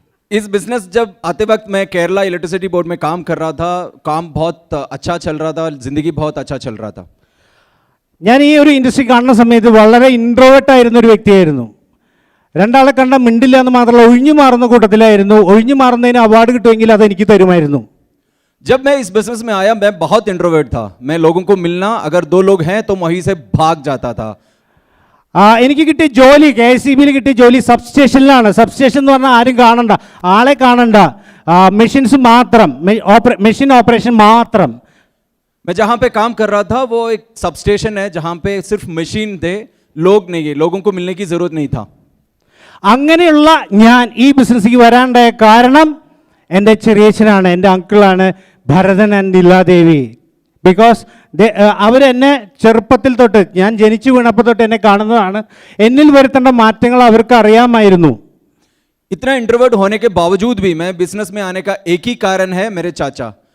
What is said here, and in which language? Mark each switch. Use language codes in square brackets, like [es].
[hi] इस बिजनेस जब आते वक्त मैं केरला इलेक्ट्रिसिटी बोर्ड में काम कर रहा था, काम बहुत अच्छा चल रहा था, जिंदगी बहुत अच्छा चल रहा था. [ml] ഞാൻ ഈ ഒരു ഇൻഡസ്ട്രി കാണുന്ന സമയത്ത് വളരെ ഇൻട്രോവേർട്ട് ആയിരുന്ന ഒരു വ്യക്തിയായിരുന്നു. രണ്ടാളെ കണ്ട മിണ്ടില്ല എന്ന് മാത്രമല്ല, ഒഴിഞ്ഞു മാറുന്ന കൂട്ടത്തിലായിരുന്നു. ഒഴിഞ്ഞു മാറുന്നതിന് അവാർഡ് കിട്ടുമെങ്കിൽ അത് എനിക്ക് തരുമായിരുന്നു. [hi] जब मैं इस बिजनेस में आया मैं बहुत इंट्रोवर्ट था. मैं लोगों को मिलना, अगर 2 लोग हैं तो वहीं से भाग जाता था. [ml] എനിക്ക് കിട്ടിയ ജോലി, KICBയിൽ കിട്ടിയ ജോലി സബ്സ്റ്റേഷനിലാണ്. സബ്സ്റ്റേഷൻ എന്ന് പറഞ്ഞാൽ ആരും കാണണ്ട, ആളെ കാണണ്ട, മെഷീൻസ് മാത്രം, മെഷീൻ ഓപ്പറേഷൻ മാത്രം. [hi] मैं जहाँ पे काम कर रहा था वो एक सबस्टेशन है जहाँ पे सिर्फ मशीन थे, लोग नहीं है, लोगों को मिलने की जरूरत नहीं था. [ml] അങ്ങനെയുള്ള ഞാൻ ഈ ബിസിനസ്സിലേക്ക് വരാണ്ടായ കാരണം എൻ്റെ ചെറിയച്ഛനാണ്, എൻ്റെ അങ്കിളാണ് ഭരതൻ ആൻഡ് ലീലാദേവി. ബിക്കോസ് അവരെന്നെ ചെറുപ്പത്തിൽ തൊട്ട്, ഞാൻ ജനിച്ചു വീണപ്പോൾ തൊട്ട് എന്നെ കാണുന്നതാണ്. എന്നിൽ വരുത്തേണ്ട മാറ്റങ്ങൾ അവർക്ക് അറിയാമായിരുന്നു. [hi] इतना इंट्रोवर्ट होने के बावजूद भी मैं बिजनेस में आने का एक ही कारण है मेरे चाचा.